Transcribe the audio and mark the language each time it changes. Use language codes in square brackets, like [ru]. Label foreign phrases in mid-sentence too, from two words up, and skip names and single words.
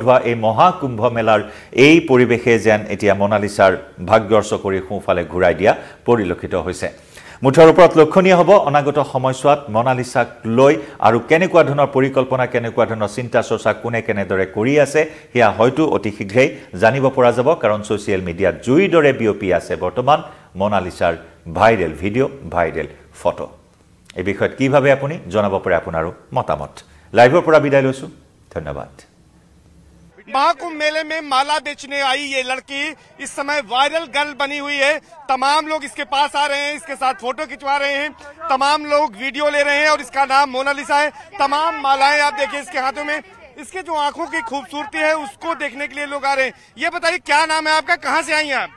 [as] হোৱা এই মহাকুম্ভমেলাৰ এই পৰিৱেশে যেন এতিয়া মনালিছাৰ ভাগ্যৰ চকৰি সোঁফালে ঘূৰাই দিয়া পৰিলক্ষিত হৈছে মুঠৰ ওপৰত লক্ষণীয় হ'ব অনাগত সময়ছোৱাত মনালিছাক লৈ আৰু কেনেকুৱা ধৰণৰ পৰিকল্পনা কেনেকুৱা ধৰণৰ চিন্তা চৰ্চা কোনে কেনেদৰে কৰি আছে সেয়া হয়তো অতি শীঘ্ৰেই জানিব পৰা যাব কাৰণ ছ'চিয়েল মিডিয়াত জুইৰ দৰে বিয়পি আছে বৰ্তমান মনালিছাৰ [en] viral video viral photo [as] এই বিষয়ত কি ভাবে আপুনি জনাব পাৰে আপোনাৰো মতামত লাইভৰ পৰা বিদায় লৈছো ধন্যবাদ [hi] महाकुंभ मेले में माला बेचने आई ये लड़की इस समय वायरल गर्ल बनी हुई है तमाम लोग इसके पास आ रहे हैं इसके साथ फोटो खिंचवा रहे हैं तमाम लोग वीडियो ले रहे हैं और इसका नाम मोनालिसा है तमाम मालाएं आप देखिए इसके हाथों में इसके जो आंखों की खूबसूरती है उसको देखने के लिए लोग आ रहे हैं ये बताइए क्या नाम है आपका कहाँ से आई हैं आप